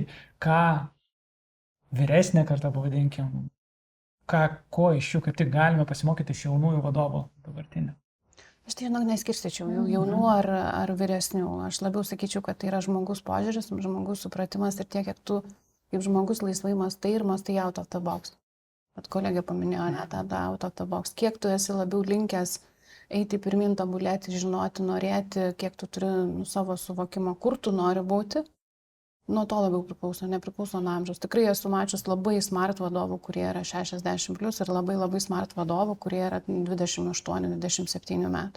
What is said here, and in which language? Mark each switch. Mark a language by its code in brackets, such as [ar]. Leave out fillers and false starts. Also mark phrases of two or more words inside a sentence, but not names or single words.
[lt] Ką vyresnė karta, pavadinkim, ko iš jų kaip tik galime pasimokyti iš jaunųjų vadovų dabartinio? Aš tai, žinok, neskirstyčiau jaunų ar vyresnių. Aš labiau sakyčiau, kad tai yra žmogus požiūris, žmogus supratimas ir tiek, kiek tu kaip žmogus laisvai mąstai ir mąstai [en] out of the box. [lt] Bet kolegė paminėjo, ne, tą [en] out of the box. [lt] Kiek tu esi labiau linkęs eiti pirmin, tobulėti, žinoti, norėti, kiek tu turi savo suvokimo, kur tu nori būti, nuo to labiau priklauso, nepriklauso nuo amžiaus. Tikrai esu mačius labai smart vadovų, kurie yra 60+ ir labai smart vadovų, kurie yra 28-27 metų.